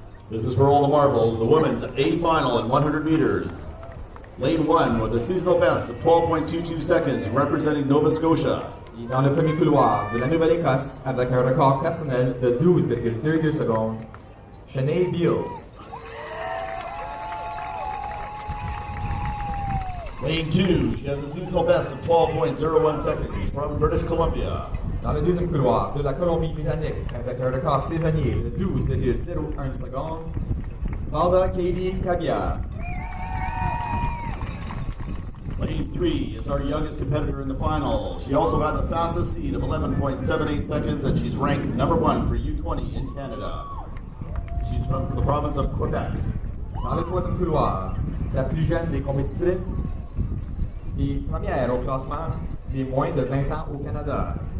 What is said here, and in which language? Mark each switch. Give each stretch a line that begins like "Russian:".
English: This is for all the marbles, the women's A final in 100 meters. Lane 1 with a seasonal best of 12.22 seconds, representing Nova Scotia.
French: Et dans le premier couloir de la Nouvelle-Écosse, avec un record personnel de 12,22 secondes, Shanae Beals.
English: Lane 2, she has a seasonal best of 12.01 seconds from British Columbia.
French: Dans le deuxième couloir de la Colombie-Britannique, avec un record saisonnier de 12,01 secondes, Valda Katie Cabia.
English: Lane 3 is our youngest competitor in the final. She also got the fastest seed of 11.78 seconds, and she's ranked number 1 for U20 in Canada. She's from the province of Quebec.
French: Dans le troisième couloir, la plus jeune des compétitrices, et première au classement des moins de 20 ans au Canada.